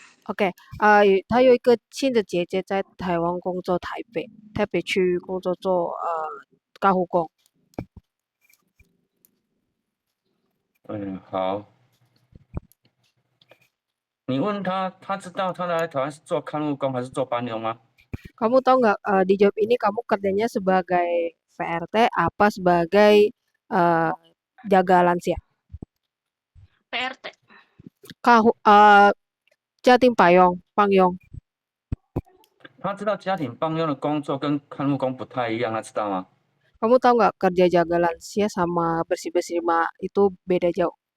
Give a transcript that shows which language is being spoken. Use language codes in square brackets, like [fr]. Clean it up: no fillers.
[zh] OK，她有一个亲的姐姐在台湾工作，台北区工作做干护工。嗯，好。你问他，他知道他来台湾是做看护工还是做搬佣吗？ [id] Kamu tahu nggak di job ini kamu kerjanya sebagai VRT apa sebagai jaga lansia? PRT. [zh] 家庭帮佣。他知道家庭帮佣的工作跟看护工不太一样，他知道吗？ [id] Kamu tahu nggak kerja jaga lansia sama bersih-bersih rumah itu beda jauh?